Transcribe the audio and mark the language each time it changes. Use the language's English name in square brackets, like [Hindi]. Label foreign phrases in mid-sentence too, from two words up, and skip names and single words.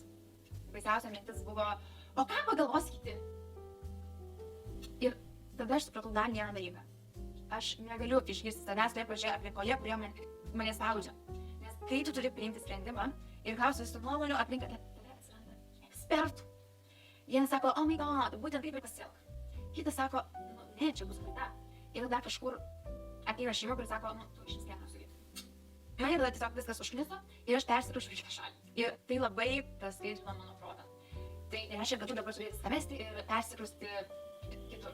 [Lithuanian] Baisiausia mintis buvo, o ką pagalvos kiti? Ir tada aš supratau dar vieną dalyką. Aš negaliu išgirsti savęs toje pačioje aplinkoje, kurie mane spaudžia. Nes kai tu turi priimti sprendimą ir klausi visų nuomonių, aplink tave atsiranda ekspertų. Vienas sako, [English] oh my god, [Lithuanian] būtent taip ir pasielk. Kitas sako, ne, čia bus klaida. Ir tada kažkur ateina šeima, kuris sako, tu iš vis nesu gyventi. Mane tada tiesiog viskas užkniso ir aš persikrausčiau į kitą šalį. Ir tai labai praskaitino mano protą. Tai nereiškia, kad tu dabar turi įsivesti ir persikrausti kitur.